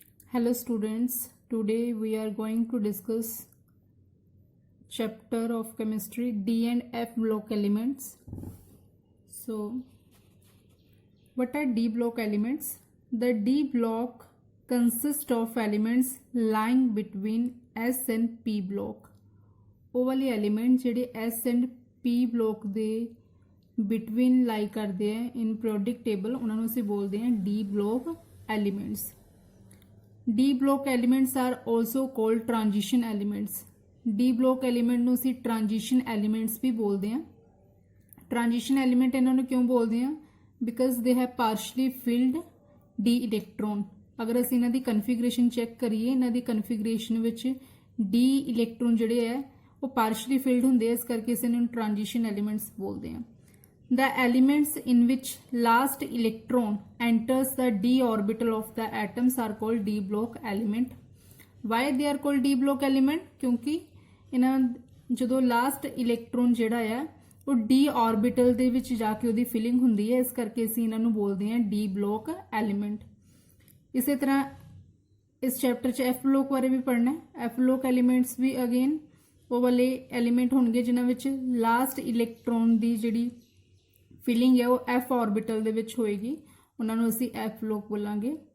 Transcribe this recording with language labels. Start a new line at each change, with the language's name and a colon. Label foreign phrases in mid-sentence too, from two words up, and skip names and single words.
English: Hello students, today we are going to discuss chapter of chemistry D and F block elements. So what are D block elements? The D block consists of elements lying between S and P block.
Punjabi: ਉਹ ਵਾਲੇ एलिमेंट ਜਿਹੜੇ
English: S and P block
Punjabi: ਦੇ
English: between lie
Punjabi: ਕਰਦੇ हैं
English: in periodic table
Punjabi: ਉਹਨਾਂ ਨੂੰ ਅਸੀਂ ਬੋਲਦੇ हैं
English: D block elements. D block elements are also called transition elements. D block element
Punjabi: ਨੂੰ ਅਸੀਂ
English: transition elements
Punjabi: ਵੀ ਬੋਲਦੇ ਹਾਂ.
English: Transition element
Punjabi: ਇਹਨਾਂ ਨੂੰ ਕਿਉਂ ਬੋਲਦੇ ਹਾਂ?
English: Because they have partially filled D electron.
Punjabi: ਅਗਰ ਅਸੀਂ ਇਹਨਾਂ ਦੀ ਕਨਫੀਗਰੇਸ਼ਨ ਚੈੱਕ ਕਰੀਏ, ਇਹਨਾਂ ਦੀ ਕਨਫੀਗਰੇਸ਼ਨ ਵਿੱਚ D ਇਲੈਕਟ੍ਰੋਨ ਜਿਹੜੇ ਹੈ ਉਹ
English: partially filled
Punjabi: ਹੁੰਦੇ ਆ, ਇਸ ਕਰਕੇ ਅਸੀਂ ਇਹਨਾਂ ਨੂੰ
English: transition elements
Punjabi: ਬੋਲਦੇ ਹਾਂ.
English: The elements in which last electron enters the d orbital of the atoms are called d block element. Why they are called d block element?
Punjabi: क्योंकि ਇਹਨਾਂ ਜਦੋਂ
English: last electron
Punjabi: ਜਿਹੜਾ ਆ ਉਹ
English: d orbital
Punjabi: ਦੇ ਵਿੱਚ ਜਾ ਕੇ ਉਹਦੀ filling ਹੁੰਦੀ ਹੈ, ਇਸ ਕਰਕੇ ਅਸੀਂ ਇਹਨਾਂ ਨੂੰ ਬੋਲਦੇ ਹਾਂ
English: d block element.
Punjabi: ਇਸੇ ਤਰ੍ਹਾਂ ਇਸ ਚੈਪਟਰ 'ਚ f block ਬਾਰੇ ਵੀ ਪੜ੍ਹਨਾ ਹੈ.
English: f block elements
Punjabi: ਵੀ ਅਗੇਨ ਉਹ ਵਾਲੇ ਐਲੀਮੈਂਟ ਹੋਣਗੇ ਜਿਨ੍ਹਾਂ ਵਿੱਚ
English: last electron
Punjabi: ਦੀ ਜਿਹੜੀ ਫਿਲਿੰਗ ਹੈ ਉਹ
English: f orbital
Punjabi: ਦੇ ਵਿੱਚ ਹੋਏਗੀ, ਉਹਨਾਂ ਨੂੰ ਅਸੀਂ
English: f block
Punjabi: ਬੋਲਾਂਗੇ.